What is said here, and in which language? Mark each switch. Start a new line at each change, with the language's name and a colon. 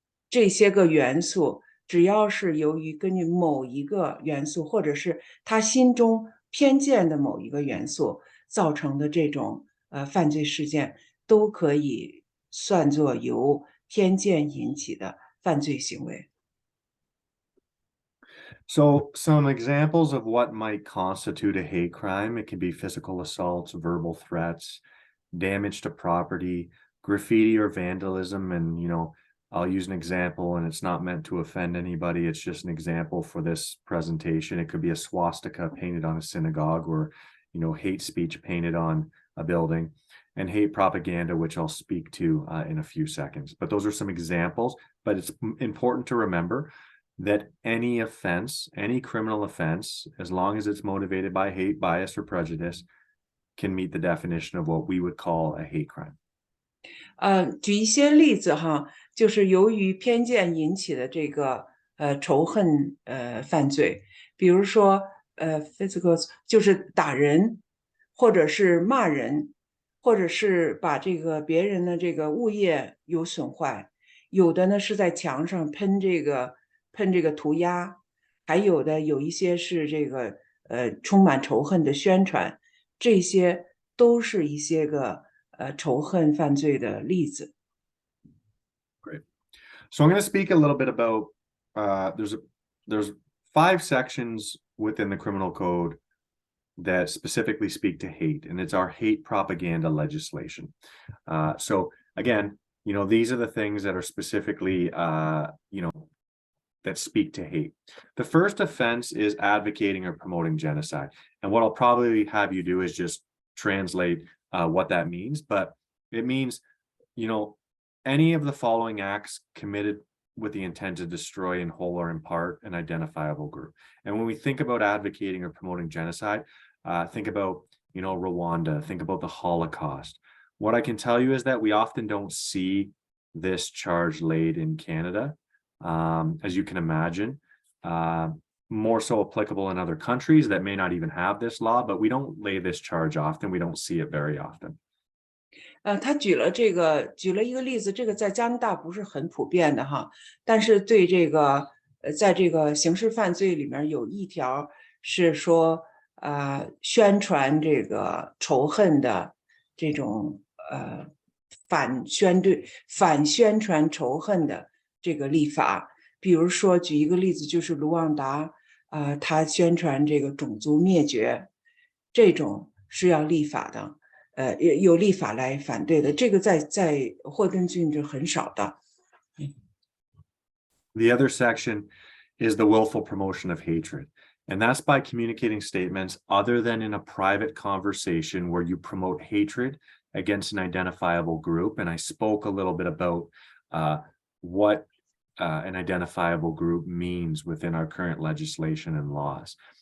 Chinese: 这些个元素，只要是由于根据某一个元素，或者是他心中偏见的某一个元素造成的这种犯罪事件，都可以算作由偏见引起的犯罪行为。
English: So some examples of what might constitute a hate crime: it can be physical assaults, verbal threats, damage to property, graffiti or vandalism. And, I'll use an example, and it's not meant to offend anybody. It's just an example for this presentation. It could be a swastika painted on a synagogue, or, hate speech painted on a building, and hate propaganda, which I'll speak to in a few seconds. But those are some examples. But it's important to remember that any offense, any criminal offense, as long as it's motivated by hate, bias, or prejudice, can meet the definition of what we would call a hate crime.
Chinese: 举一些例子哈，就是由于偏见引起的这个仇恨犯罪，比如说physical 就是打人，或者是骂人，或者是把这个别人的这个物业有损坏，有的呢是在墙上喷这个涂鸦，还有的有一些是这个充满仇恨的宣传，这些都是一些个仇恨犯罪的例子。
English: Great. So I'm going to speak a little bit about there's 5 sections within the criminal code that specifically speak to hate, and it's our hate propaganda legislation. So again, these are the things that are specifically that speak to hate. The first offense is advocating or promoting genocide. And what I'll probably have you do is just translate what that means. But it means, any of the following acts committed with the intent to destroy in whole or in part an identifiable group. And when we think about advocating or promoting genocide, think about, Rwanda, think about the Holocaust. What I can tell you is that we often don't see this charge laid in Canada. As you can imagine, more so applicable in other countries that may not even have this law, but we don't lay this charge often. We don't see it very often.
Chinese: 他举了一个例子，这个在加拿大不是很普遍的哈，但是对这个在这个刑事犯罪里面有一条是说，宣传这个仇恨的这种反宣传仇恨的这个立法，比如说举一个例子，就是卢旺达他宣传这个种族灭绝，这种是要立法的。有立法来反对的，这个在霍顿郡是很少的。
English: The other section is the willful promotion of hatred. And that's by communicating statements other than in a private conversation where you promote hatred against an identifiable group. And I spoke a little bit about what an identifiable group means within our current legislation and laws.